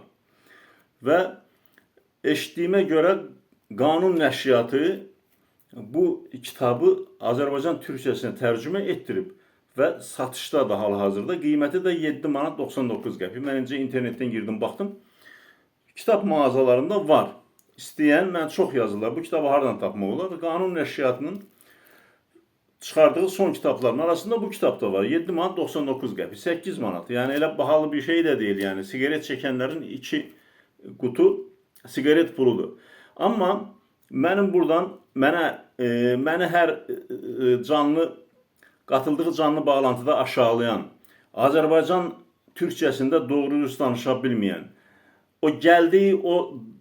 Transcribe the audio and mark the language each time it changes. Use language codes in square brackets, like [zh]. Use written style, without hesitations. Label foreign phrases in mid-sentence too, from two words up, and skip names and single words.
[az] Və eşitdiyimə görə Qanun Nəşriyyatı bu kitabı Azərbaycan türkçəsinə tərcümə etdirib və satışda da hal-hazırda, qiyməti də 7 manat 99 qəpik. Mən öncə internetdən girdim, baxdım. Kitap mağazalarında var. İstəyən, mən çox yazırlar. Bu kitabı hardan tapmaq olar? Qanun Nəşriyyatının çıxardığı son kitapların arasında bu kitap da var. 7 manat 99 qəpik, 8 manat. Yani elə bahalı bir şey [tr] de değil yani. Sigaret çekenlerin 2 kutu sigaret puludur. [az] Amma mənim buradan məni hər canlı qatıldığı canlı bağlantıda aşağılayan, Azərbaycan türkçəsində doğru düz danışa bilməyən, o gəldiyi o